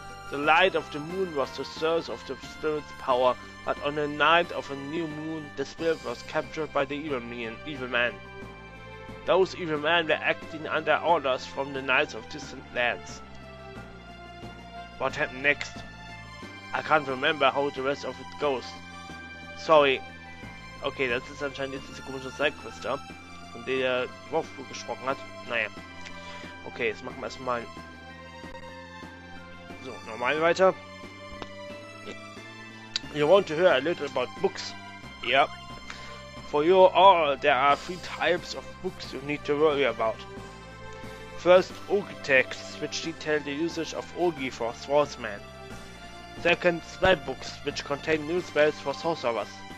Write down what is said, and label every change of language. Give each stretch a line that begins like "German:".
English: The light of the moon was the source of the spirit's power, but on the night of a new moon, the spirit was captured by the evil men. Those evil men were acting under orders from the knights of distant lands. What happened next? I can't remember how the rest of it goes. Sorry.
German: Okay, das ist anscheinend jetzt diese komische Sidequest da, von der Dorf gesprochen hat. Naja. Okay, jetzt machen wir erstmal so, normal weiter.
English: You want to hear a little about books? Yeah. For you all, there are 3 types of books you need to worry about. First, Ogi texts, which detail the usage of Ogi for swordsmen. Second, spell books, which contain new spells for sorcerers.